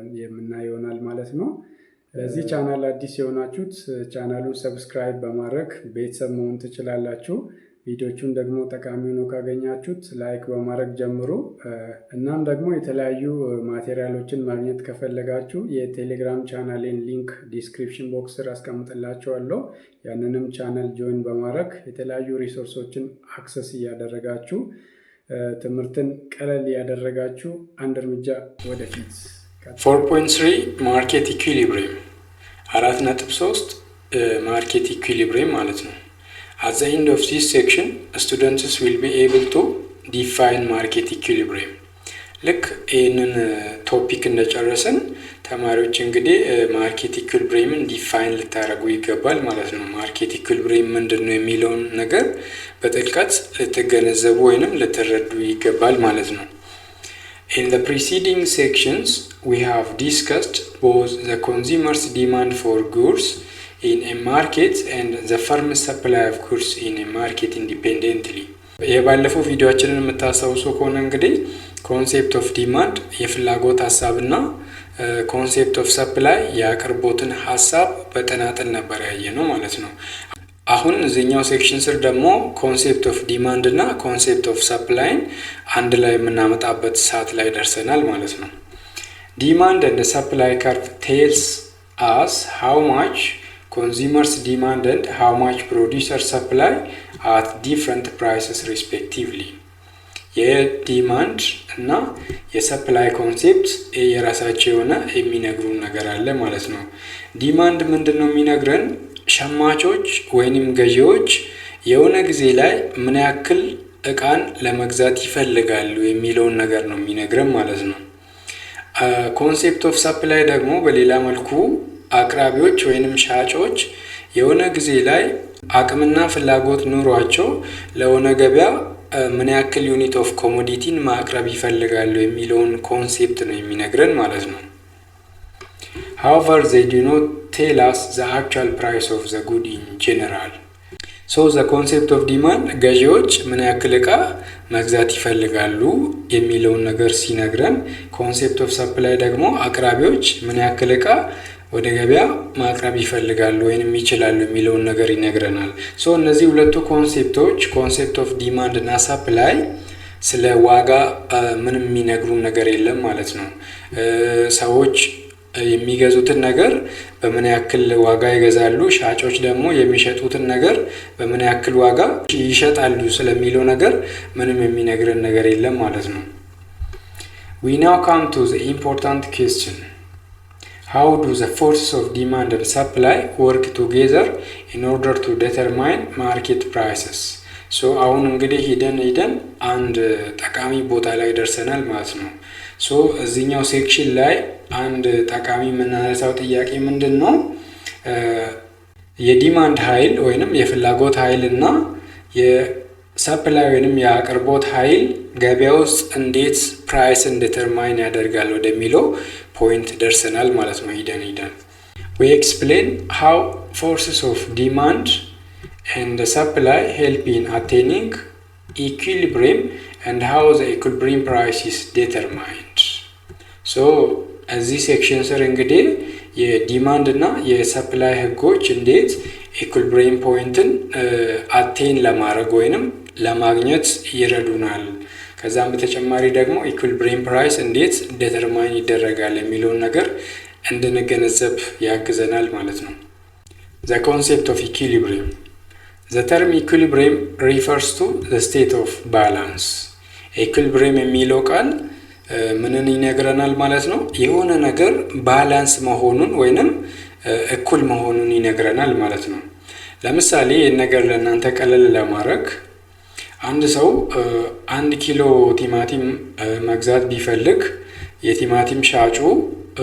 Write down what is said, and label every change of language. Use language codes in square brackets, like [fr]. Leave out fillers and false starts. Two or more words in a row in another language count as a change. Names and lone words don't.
[am] የምናይ ይሆናል ማለት ነው። ለዚህ ቻናል አዲስ የሆናችሁት ቻናሉን ሰብስክራይብ በማድረግ ቤተሰብ መሆን ትችላላችሁ። ቪዲዮቹን ደግሞ ጠቃሚ ሆኖ ካገኛችሁት ላይክ በማድረግ ጀምሩ። እናም ደግሞ የተለያዩ ማቴሪያሎችን ማግኘት ከፈለጋችሁ የቴሌግራም ቻናሌን ሊንክ ዲስክሪፕሽን ቦክስ ስር አስቀምጥላችኋለሁ። ያንንም ቻናል ጆይን በማድረግ የተለያዩ ሪሶርሶችን አክሰስ እያደረጋችሁ ትምህርትን ቀለል እያደረጋችሁ አንድ እርምጃ ወደፊት [en] 4.3 market equilibrium 4.3 market equilibrium [am] ማለት ነው። [en] At the end of this section, students will be able to define market equilibrium. [am] ልክ ይህንን ቶፒክ እንደጨረስን ተማሪዎች እንግዲህ [en] market equilibrium [am] ዲፋይን ልታደርጉ ይገባል ማለት ነው። [en] market equilibrium [am] ምንድን ነው የሚለውን ነገር በጥልቀት ልትገነዘቡ ወይንም ልትረዱ ይገባል ማለት ነው። [en] In the preceding sections, we have discussed both the consumer's demand for goods in a market and the firm's supply of goods in a market independently. [am] የባለፈው ቪዲዮአችንን የምታስታውሱ ከሆነ እንግዲህ [en] concept of demand [am] የፍላጎት ሀሳብና [en] concept of supply [am] የአቅርቦትን ሀሳብ በተናጠል ነበር ያየነው ማለት ነው። አሁን እዚህኛው ሴክሽን ስር ደግሞ [en] concept of demand [am] እና [en] concept of supply [am] አንድ ላይ የምናመጣበት ሰዓት ላይ ደርሰናል ማለት ነው። [en] demand and supply curve tells us how much consumers demand and how much producers supply at different prices respectively. [am] የዲማንድ እና የሰፕላይ ኮንሴፕት የራሳቸው የሆነ የሚነግሩን ነገር አለ ማለት ነው። ዲማንድ ምንድን ነው የሚነግረን? ሸማቾች ወይንም ገዢዎች የሆነ ጊዜ ላይ ምን ያክል እቃን ለመግዛት ይፈልጋሉ የሚለውን ነገር ነው የሚነግረን ማለት ነው። [en] concept of supply [am] ደግሞ በሌላ መልኩ አቅራቢዎች ወይንም ሻጮች የሆነ ጊዜ ላይ አቅምና ፍላጎት ኑሯቸው ለሆነ ገበያ ምን ያክል [en] unit of commodity [am] ማቅረብ ይፈልጋሉ የሚለውን ኮንሴፕት ነው የሚነግረን ማለት ነው። [en] However, they do not tell us the actual price of the good in general. So the concept of demand [am] ገዢዎች ምን ያክል እቃ መግዛት ይፈልጋሉ የሚለውን ነገር ሲነግረን፣ [en] concept of supply [am] ደግሞ አቅራቢዎች ምን ያክል እቃ ወደ ገበያ ማቅረብ ይፈልጋሉ ወይንም ይችላሉ የሚለውን ነገር ይነግረናል። ሶ እነዚህ ሁለቱ ኮንሴፕቶች [en] concept of demand [am] እና ሰፕላይ ስለ ዋጋ ምንም የሚነግሩን ነገር የለም ማለት ነው። ሰዎች የሚገዙትን ነገር በምን ያክል ዋጋ ይገዛሉ፣ ሻጮች ደግሞ የሚሸጡትን ነገር በምን ያክል ዋጋ ይሸጣሉ ስለሚለው ነገር ምንም የሚነግረን ነገር የለም ማለት ነው። [en] We now come to the important question. How do the forces of demand and supply work together in order to determine market prices? [am] So አሁን እንግዲህ ሂደን አንድ ጠቃሚ ቦታ ላይ ደርሰናል ማለት ነው። ሶ እዚህኛው ሴክሽን ላይ አንድ ጠቃሚ የምናነሳው ጥያቄ ምንድን ነው? የዲማንድ ኃይል ወይንም የፍላጎት ኃይል እና የሰፕላይ ወይንም የአቅርቦት ኃይል ገበያ ውስጥ እንዴት ፕራይስን ዲተርማይን ያደርጋል ወደሚለው ፖይንት ደርሰናል ማለት ነው። ሂደን [en] we explain how forces of demand and the supply help in attaining equilibrium and how the equilibrium price is determined. [am] So እዚህ ሴክሽን ስር እንግዲህ የዲማንድ እና የሰፕላይ ህጎች እንዴት ኢኩሊብሪየም ፖይንትን አቴን ለማድረግ ወይንም ለማግኘት ይረዱናል። ከዛም በተጨማሪ ደግሞ ኢኩሊብሪየም ፕራይስ እንዴት ዲተርማይን ይደረጋል የሚለውን ነገር እንድንገነዘብ ያግዘናል ማለት ነው። [en] The concept of equilibrium. The term equilibrium refers to the state of balance. [am] Equilibrium የሚለው ቃል ምንን ይነግረናል ማለት ነው? የሆነ ነገር ባላንስ መሆኑን ወይንም እኩል መሆኑን ይነግረናል ማለት ነው። ለምሳሌ ይህን ነገር ለእናንተ ቀለል ለማድረግ አንድ ሰው 1 ኪሎ ቲማቲም መግዛት ቢፈልግ የቲማቲም